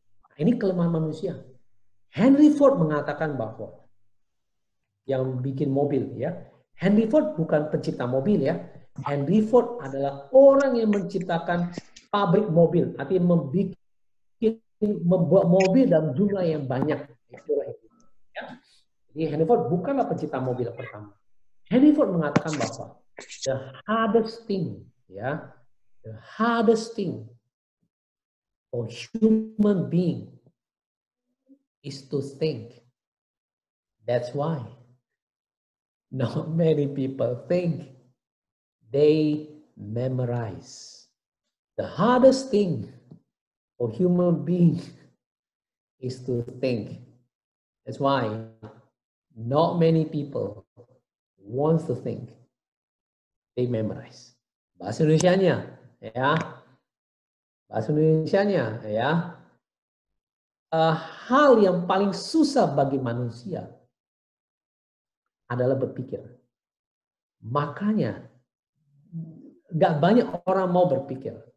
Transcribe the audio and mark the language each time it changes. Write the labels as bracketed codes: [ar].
[id] Nah, ini kelemahan manusia. Henry Ford mengatakan bahwa yang bikin mobil, ya, Henry Ford bukan pencipta mobil, ya. Henry Ford adalah orang yang menciptakan pabrik mobil, artinya membuat mobil dalam jumlah yang banyak. Ya. Jadi Henry Ford bukanlah pencipta mobil pertama. Henry Ford mengatakan bahwa [en] the hardest thing, ya, the hardest thing for human being is to think. That's why not many people think. They memorize. The hardest thing for human being is to think. That's why not many people want to think. They memorize. [id] Bahasa Indonesianya, ya. Bahasa Indonesianya, ya. Hal yang paling susah bagi manusia adalah berpikir. Makanya gak banyak orang mau berpikir.